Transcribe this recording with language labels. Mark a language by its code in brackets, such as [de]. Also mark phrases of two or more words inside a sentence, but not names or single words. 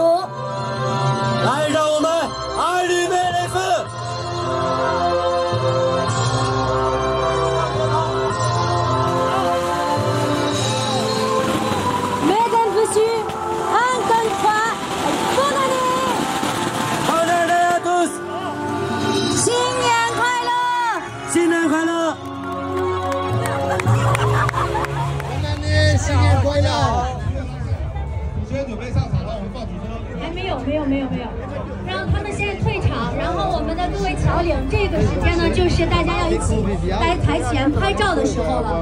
[zh] 来，让我们 [fr] allumer les feux。 Mesdames, Messieurs, 1, 2, 3, bonne année! Bonne année à tous！ [zh] 新年快乐！新年快乐！新年快乐！你现在准备上场了，我们报几分？还没有，让他们先退场，然后我们的各位侨领，这个时间呢，就是大家要一起来台前拍照的时候了。